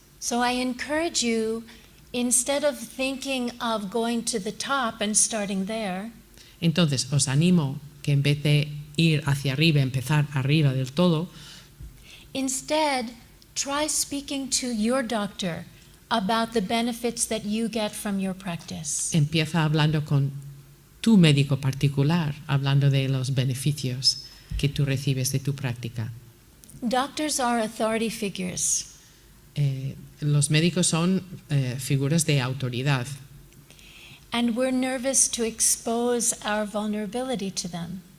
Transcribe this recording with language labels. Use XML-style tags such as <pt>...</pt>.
<en>So I encourage you, instead of thinking of going to the top and starting there,</en> <es>Entonces, os animo que en vez de ir hacia arriba, empezar arriba del todo,</es> <en>instead try speaking to your doctor about the benefits that you get from your practice.</en> <es>empieza hablando con tu médico particular, hablando de los beneficios que tú recibes de tu práctica.</es> <en>Doctors are authority figures.</en> <es>Los médicos son figuras de autoridad</es> <en>And we're nervous to expose our vulnerability to them.</en>